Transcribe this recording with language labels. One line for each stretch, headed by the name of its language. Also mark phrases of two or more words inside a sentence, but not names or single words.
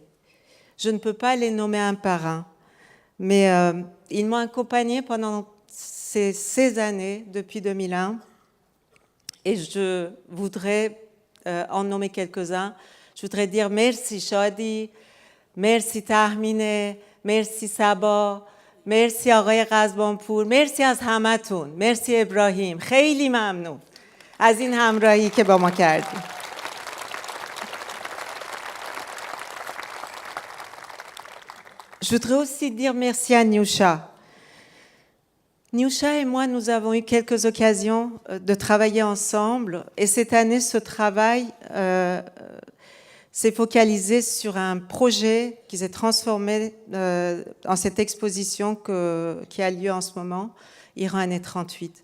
French: Je ne peux pas les nommer un par un, mais ils m'ont accompagnée pendant ces années, depuis 2001. Et je voudrais en nommer quelques-uns. Je voudrais dire merci Shadi, merci Tahmine, merci Saba, merci
Persian: آقای قزبانپور، مرسی از همتون، مرسی ابراهیم، خیلی ممنون از این همراهی که با ما کردیم.
French: Je voudrais aussi dire merci à Niusha. Niusha et moi, nous avons eu quelques occasions de travailler ensemble et cette année, ce travail s'est focalisé sur un projet qui s'est transformé en cette exposition qui a lieu en ce moment, Iran années 38.